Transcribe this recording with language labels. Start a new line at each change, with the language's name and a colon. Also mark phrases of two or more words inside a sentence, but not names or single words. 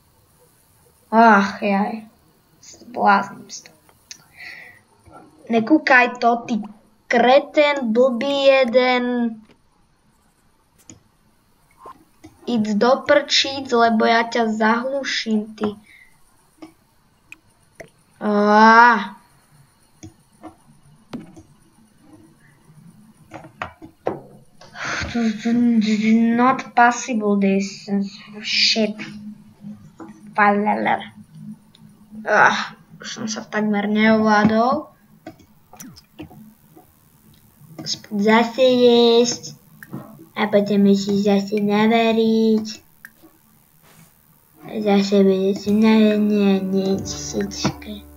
Slovak: Jaj. Zbláznim z toho. Nekúkaj to, ty kreten, blbý jeden. Íď do prčíc, lebo ja ťa zahluším, ty.
English: Not possible this shit.
Slovak: Už som sa takmer neovládol. Zase jesť. A potom musíš zase navariť. Zase budeš navariť všetko.